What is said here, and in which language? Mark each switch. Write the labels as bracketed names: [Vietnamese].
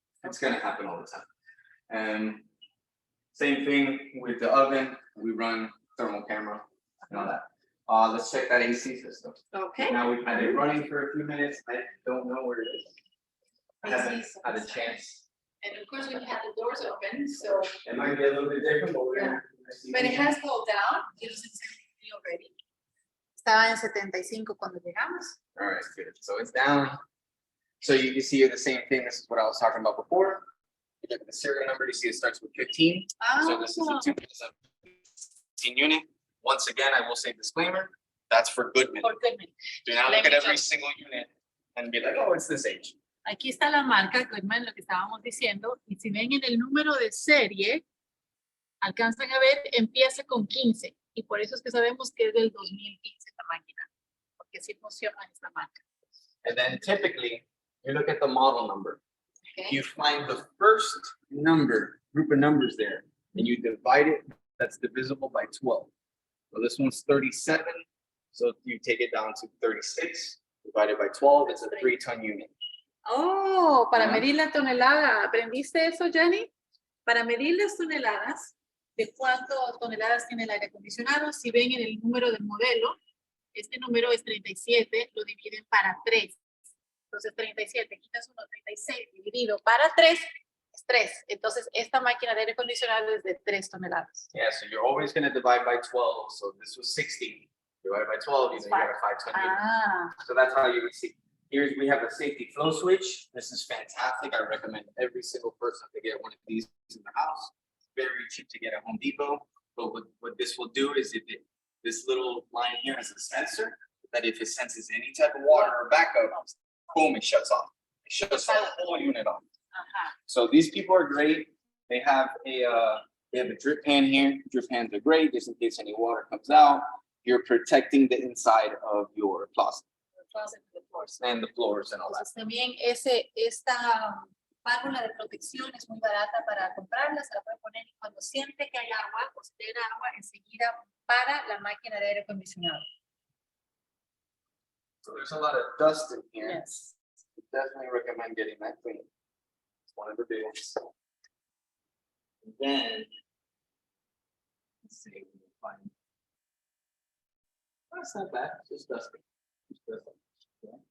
[English] It's gonna happen all the time. And same thing with the oven, we run thermal camera and all that. Let's check that AC system. Okay. Now we've had it running for a few minutes, I don't know where it is. I haven't AC had a system. chance. And of course, we have the doors open, so, It might be a little bit different, but we're gonna. but it has cooled down. It was in 70 already. [Spanish] Estaba en 75 cuando llegamos. [English] All right, good. So it's down. So you can see here the same thing. This is what I was talking about before. You look at the serial number, you see it starts with 15. So this is a 15 unit. Once again, I will say disclaimer, that's for Goodman. [Spanish] Por Goodman. [English] Do not look at every single unit and be like, oh, it's this age. [Spanish] Aquí está la marca Goodman, lo que estábamos diciendo, y si ven en el número de serie, alcanzan a ver, empieza con 15, y por eso es que sabemos que es del 2015 esta máquina, porque sí funciona esta marca. [English] And then typically, you look at the model number. Okay. You find the first group of numbers there, and you divide it, that's divisible by 12. So this one's 37, so if you take it down to 36, divided by 12, it's a 3-ton unit. [Spanish] Oh, para Ajá. medir la tonelada. ¿Aprendiste eso, Jenny? Para medir las toneladas, de cuántas toneladas tiene el aire acondicionado, si ven en el número del modelo, este número es 37, lo dividen para 3. Entonces 37, quitas 1, 36 dividido para 3 es 3. Entonces esta máquina de aire acondicionado es de 3 toneladas. [English] Yeah, so you're always gonna divide by 12, so this was 60, divided by 12, you know, you got a 5 ton unit. Ah, So that's how you would see. Here's, we have a safety flow switch. This is fantastic. I recommend every single person to get one of these in their house. It's very cheap to get at Home Depot. But what this will do is this little line here has a sensor that if it senses any type of water or backup, boom, it shuts off. It shuts the whole unit off. ajá. So these people are great. They have a drip pan here. Drip pans are great, just in case any water comes out. You're protecting the inside of your closet and the floors and all that. [Spanish] Entonces también esta válvula de protección es muy barata para comprarla, se la puede poner y cuando siente que hay agua o se tiene agua, enseguida para la máquina de aire acondicionado. [English] So there's a lot of dust in here. Yes. Definitely recommend getting that clean. It's one of the big ones. And then, let's see, we can find. Oh, it's not bad, it's just dusty. Just dusty. Yeah.